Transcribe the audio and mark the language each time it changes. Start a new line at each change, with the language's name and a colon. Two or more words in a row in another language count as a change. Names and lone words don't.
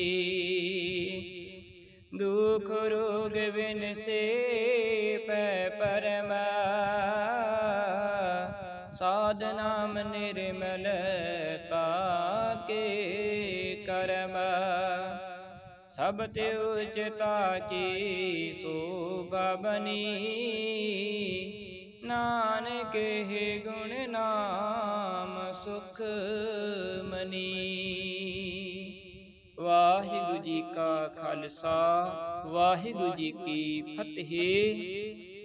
Hindi: दुख रोग बिन से पै परम, साध नाम निर्मलता के करम। सब त्युचिता की शोभा बनी, नानक ही गुण नाम सुख मनी। वाहिगुरु जी का खालसा, वाहिगुरु जी की फतेह।